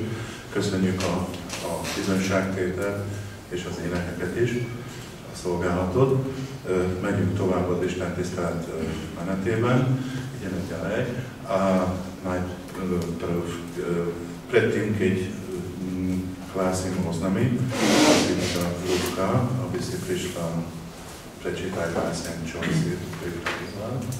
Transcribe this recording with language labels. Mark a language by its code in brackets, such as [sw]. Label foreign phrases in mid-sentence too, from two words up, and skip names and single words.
[hu] Köszönjük a bizonyságtétel és az énekeket is, a szolgálatot. Megyünk tovább az Isten tisztelet menetében. [sk] Ideme ďalej. A najprv predtým, keď hlásim oznamy, prosím Ľudka, aby si prišla prečítať báseň, čo si pripravila.